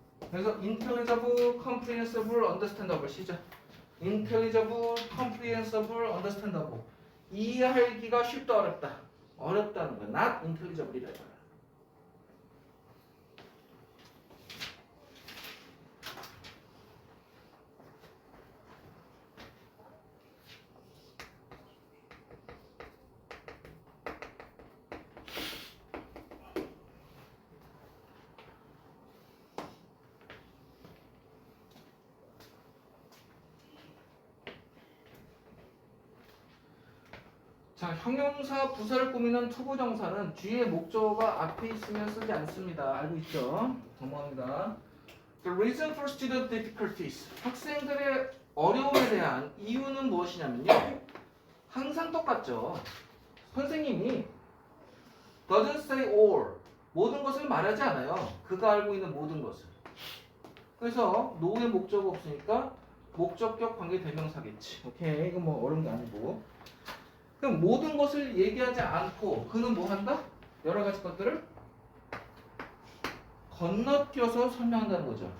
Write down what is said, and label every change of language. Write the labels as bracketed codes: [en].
[ko] 그래서 [en] intelligible, comprehensible, understandable [ko] 시작. [en] intelligible, comprehensible, understandable. [ko] 이해하기가 쉽다 어렵다. 어렵다는 거야. [en] not intelligible이다 [ko] 이거야. 자, 형용사 부사를 꾸미는 투부정사는 뒤에 목적어가 앞에 있으면 쓰지 않습니다. 알고 있죠? 넘어갑니다. [en] The reason for student difficulties. [ko] 학생들의 어려움에 대한 이유는 무엇이냐면요. 항상 똑같죠. 선생님이 [en] doesn't say all. [ko] 모든 것을 말하지 않아요. 그가 알고 있는 모든 것을. 그래서 no의 목적어 없으니까 목적격 관계 대명사겠지. 오케이. 이건 뭐 어려운 게 아니고. 그럼 모든 것을 얘기하지 않고 그는 뭐 한다? 여러 가지 것들을 건너뛰어서 설명한다는 거죠.